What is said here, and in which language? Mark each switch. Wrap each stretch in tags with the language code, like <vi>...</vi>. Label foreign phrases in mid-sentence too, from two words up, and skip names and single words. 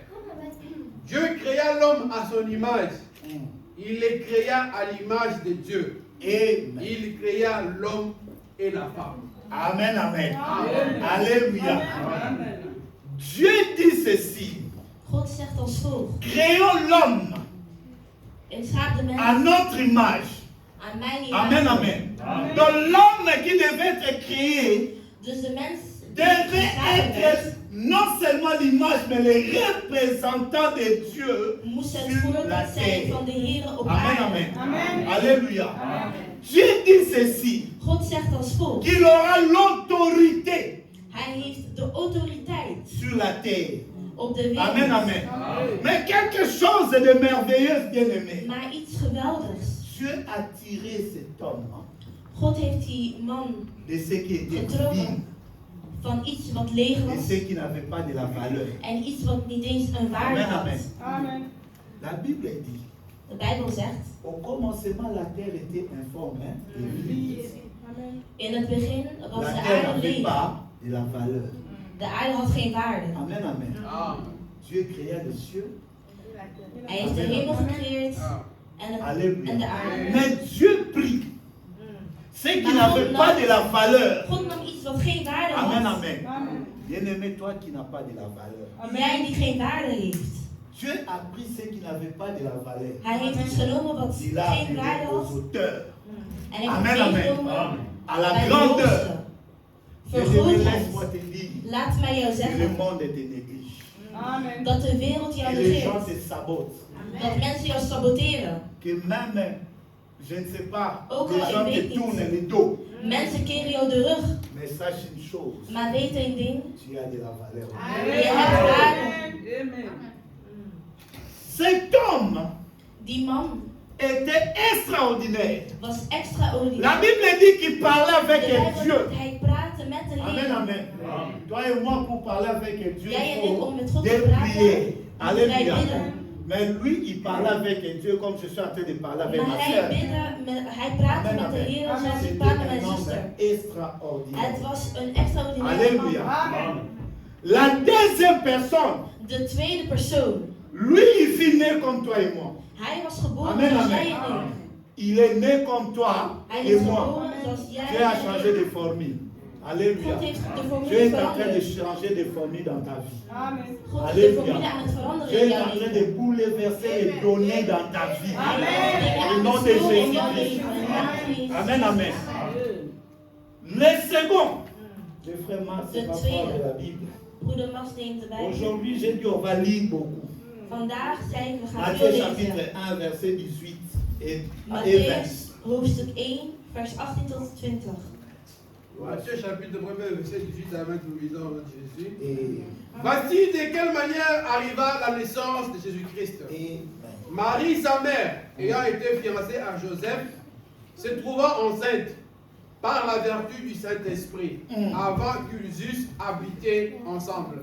<fr>Dieu créa l'homme à son image. Il les créa à l'image de Dieu. Amen. Il créa l'homme et la femme. Amen, amen. Amen. Alléluia. Amen. Dieu dit ceci.</fr> <nl>God zegt als volgt.</nl> <fr>Créons l'homme</fr> <nl>Ik schaap de mens</nl> <fr>à notre image.</fr> <nl>aan mijn Amen, image. amen.</nl> <fr>Donc l'homme qui devait être créé</fr> <nl>Dus de mens die</nl> <fr>devait</fr> <nl>geschapen werd,</nl> <fr>être non seulement l'image, mais le représentant de Dieu</fr> <nl>moest het</nl> <fr>sur la</fr> <nl>voorbeeld zijn</nl> <fr>terre.</fr> <nl>van de Heer op Amen, aarde. amen. Amen. Alléluia. Amen.</nl> <fr>Dieu dit ceci,</fr> <nl>God zegt als volgt.</nl> <fr>qu'il aura l'autorité</fr> <nl>Hij heeft de autoriteit</nl> <fr>sur la terre.</fr> <nl>op de wereld. Amen, amen. Amen.</nl> <fr>Mais quelque chose de merveilleux, bien-aimé.</fr> <nl>Maar iets geweldigs.</nl> <fr>Dieu a tiré cet homme</fr> <nl>God heeft die man</nl> <fr>de ce qui était divin</fr> <nl>getrokken van iets wat leeg</nl> <fr>et</fr> <nl>was</nl> <fr>ce qui n'avait pas de la valeur.</fr> <nl>en iets wat niet eens een waarde Amen, had. amen. Amen.</nl> <fr>La Bible dit,</fr> <nl>De Bijbel zegt,</nl> <fr>au commencement, la terre était informe et vide. Amen.</fr> <nl>in het begin was</nl> <fr>La</fr> <nl>de</nl> <fr>terre</fr> <nl>aarde</nl> <fr>n'avait</fr> <nl>leeg.</nl> <fr>pas de la valeur.</fr> <nl>De aarde had geen waarde. Amen, amen. Ah.</nl> <fr>Dieu créa les cieux.</fr> <nl>Hij heeft de hemel gecreëerd Ah. en Alléluia. de aarde.</nl> <fr>Mais Dieu prit ce qui</fr> <nl>Maar</nl> <fr>n'avait</fr> <nl>God</nl> <fr>pas</fr> <nl>nam-</nl> <fr>de la valeur.</fr> <nl>God nam iets wat geen waarde Amen, had. amen. Amen.</nl> <fr>Bien-aimé, toi qui n'as pas de la valeur.</fr> <nl>Jij die geen waarde heeft.</nl> <fr>Dieu a pris ce qui n'avait pas de la valeur.</fr> <nl>Hij heeft iets genomen wat</nl> <fr>Il a</fr> <nl>geen waarde</nl> <fr>amené aux</fr> <nl>had</nl> <fr>auteurs,</fr> <nl>en heeft Amen, het amen. meegenomen</nl> <fr>à la</fr> <nl>bij de</nl> <fr>grandeur.</fr> <nl>hoogste.</nl> <fr>Bien-aimé,</fr> <nl>Vergrootheid.</nl> <fr>laisse-moi te dire,</fr> <nl>Laat mij jou</nl> <fr>que le</fr> <nl>zeggen</nl> <fr>monde te néglige. Amen.</fr> <nl>dat de wereld jou</nl> <fr>Que les gens</fr> <nl>negeert.</nl> <fr>te sabotent.</fr> <nl>Dat mensen jou saboteren.</nl> <fr>Que même, je ne sais pas,</fr> <nl>Ook</nl> <fr>les</fr> <nl>al</nl> <fr>gens</fr> <nl>ik</nl> <fr>te</fr> <nl>weet</nl> <fr>tournent</fr> <nl>niet.</nl> <fr>le dos.</fr> <nl>Mensen keren jou de rug.</nl> <fr>Mais sache une chose,</fr> <nl>Maar weet één ding.</nl> <fr>tu as de la valeur.</fr> <nl>Je hebt waarde. Amen.</nl> <fr>Cet homme</fr> <nl>Die man</nl> <fr>était extraordinaire.</fr> <nl>was extraordinair.</nl> <fr>La Bible dit qu'il parlait</fr> <nl>De</nl> <fr>avec</fr> <nl>Bijbel</nl> <fr>Dieu.</fr> <nl>zegt, hij praatte met de Amen, Heer. amen.</nl> <fr>Toi et moi, pour parler avec Dieu,</fr> <nl>Jij en</nl> <fr>il</fr> <nl>ik</nl> <fr>faut</fr> <nl>om met God te</nl> <fr>prier.</fr> <nl>praten. Alléluia. Wij bidden.</nl> <fr>Mais lui, il parlait avec Dieu comme je suis en train de parler avec ma</fr> <nl>Maar hij,</nl> <fr>soeur.</fr> <nl>hij praatte Amen, met de amen. Heer zoals ik</nl> <fr>C'était</fr> <nl>praat met mijn</nl> <fr>un</fr> <nl>zuster.</nl> <fr>homme extraordinaire.</fr> <nl>Het was een extraordinaire Alléluia. man. Amen.</nl> <fr>La deuxième personne,</fr> <nl>De tweede persoon.</nl> <fr>lui, il fut né comme toi et moi.</fr> <nl>Hij was geboren Amen, zoals amen. jij en ik.</nl> <fr>Il est né comme toi</fr> <nl>Hij</nl> <fr>et</fr> <nl>is</nl> <fr>moi.</fr> <nl>geboren zoals jij</nl> <fr>Dieu a</fr> <nl>en</nl> <fr>changé</fr> <nl>ik.</nl> <fr>de formule. Alléluia.</fr> <nl>God heeft de</nl> <fr>Dieu</fr> <nl>formule</nl> <fr>est en train de</fr> <nl>veranderd.</nl> <fr>changer de formule dans ta vie. Amen.</fr> <nl>God is de Alléluia. formule aan het veranderen</nl> <fr>Dieu</fr> <nl>in</nl> <fr>est en</fr> <nl>jouw</nl> <fr>train</fr> <nl>leven.</nl> <fr>de bouleverser les données dans ta vie.</fr> <nl>Dingen</nl> <fr>Au</fr> <nl>aan</nl> <fr>nom</fr> <nl>het</nl> <fr>de</fr> <nl>doen in jouw</nl> <fr>Jésus-Christ.</fr> <nl>leven. In de naam van Jezus. Amen, amen.</nl> <fr>Le second, le frère Marc, c'est</fr> <nl>De</nl> <fr>pas</fr> <nl>tweede.</nl> <fr>fort de la Bible.</fr> <nl>Broeder Mas neemt de Bijbel.</nl> <fr>Aujourd'hui, j'ai dit on va lire beaucoup.</fr> <nl>Vandaag zei ik, we gaan</nl> <fr>Matthieu</fr> <nl>veel</nl> <fr>chapitre</fr> <nl>lezen.</nl> <fr>1, verset 18 et 20.</fr> <nl>Matthäus, hoofdstuk 1, vers 18 tot 20.</nl> <fr>Matthieu chapitre 1, verset 18 à 20, nous lisons de Jésus. Et, Voici de quelle manière arriva la naissance de Jésus-Christ. et Marie, sa mère, ayant été fiancée à Joseph, se trouva enceinte par la vertu du Saint-Esprit, avant qu'ils eussent habité ensemble.</fr>